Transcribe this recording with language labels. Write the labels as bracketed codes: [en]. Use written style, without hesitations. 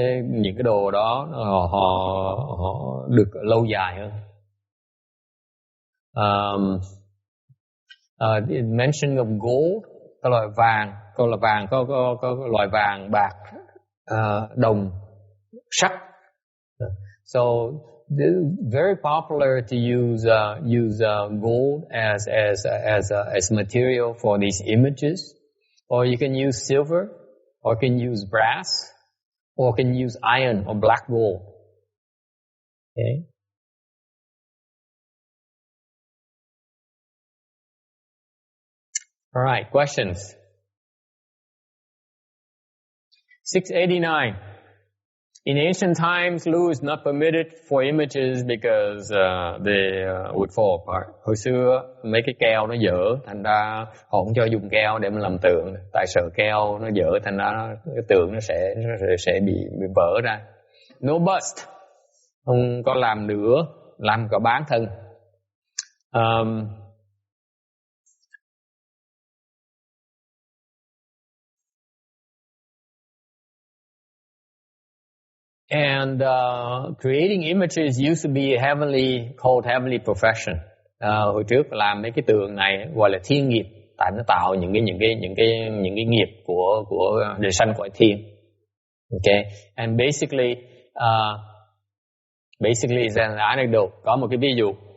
[vi] Những cái đồ đó họ được lâu dài hơn. [en] Mention of gold, [vi] cái loại vàng, có loại vàng bạc, đồng, sắt. [en] So very popular to use gold as material for these images, or you can use silver, or you can use brass, or you can use iron or black gold. Okay, All right, questions. 689. In ancient times, glue is not permitted for images because they would fall apart. [vi] Hồi xưa mấy cái keo nó dở, thành ra họ không cho dùng keo để mà làm tượng. Tại sợ keo nó dở, thành ra cái tượng nó sẽ bị vỡ ra. [en] No bust, [vi] không có làm nữa, làm cả bán thân. [en] And creating images used to be called heavenly profession. [vi] Hồi trước làm mấy cái tượng này gọi là thiên nghiệp, tại nó tạo những cái nghiệp của đời sanh cõi thiên. [en] Okay, and basically is an anecdote. [vi] Có một cái ví dụ.